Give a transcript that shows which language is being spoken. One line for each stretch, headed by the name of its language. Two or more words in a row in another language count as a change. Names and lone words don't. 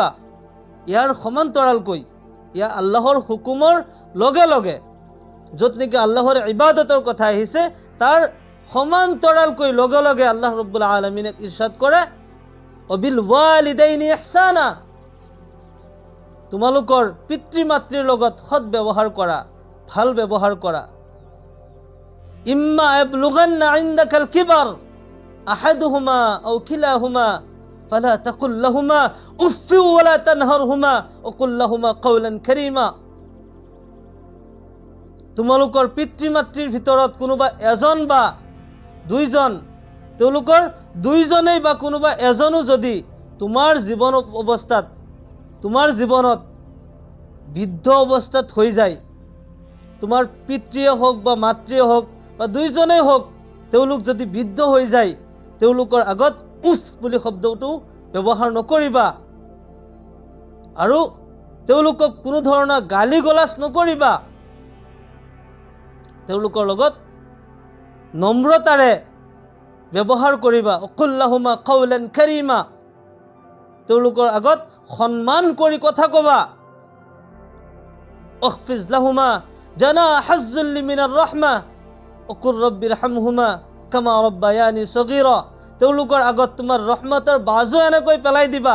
Assamese: ইয়াৰ সমান্তৰালকৈ, ইয়াৰ আল্লাহৰ হুকুমৰ লগে লগে য'ত নেকি আল্লাহৰ ইবাদতৰ কথা আহিছে, তাৰ সমান্তৰালকৈ লগে লগে আল্লাহ ৰব্বুল আলামিনে ইৰশাদ কৰে,
Arabic: وبالوالدين إحسانا,
Assamese: তোমালোকৰ পিতৃ মাতৃৰ লগত সৎ ব্যৱহাৰ কৰা, ভাল ব্যৱহাৰ কৰা।
Arabic: إما يبلغن عندك الكبر أحدهما أو كلاهما فلا تقل لهما أف ولا تنهرهما وقل لهما قولا كريما.
Assamese: তোমালোকৰ পিতৃ মাতৃৰ ভিতৰত কোনোবা এজন বা দুইজন, তেওঁলোকৰ দুইজনেই বা কোনোবা এজনো যদি তোমাৰ জীৱন অৱস্থাত, তোমাৰ জীৱনত বৃদ্ধ অৱস্থাত হৈ যায়, তোমাৰ পিতৃয়ে হওক বা মাতৃয়ে হওক বা দুইজনেই হওক, তেওঁলোক যদি বৃদ্ধ হৈ যায়, তেওঁলোকৰ আগত উফ বুলি শব্দটো ব্যৱহাৰ নকৰিবা আৰু তেওঁলোকক কোনো ধৰণৰ গালি গলাচ নকৰিবা। তেওঁলোকৰ লগত নম্ৰতাৰে ব্যৱহাৰ কৰিবা।
Arabic: وقل لهما قولا كريما,
Assamese: তেওঁলোকৰ আগত সন্মান কৰি কথা ক'বা।
Arabic: واخفض لهما جناح الذل من الرحمة وقل رب ارحمهما كما ربياني صغيرا.
Assamese: তেওঁলোকৰ আগত তোমাৰ ৰহমতৰ বাজু এনেকৈ পেলাই দিবা।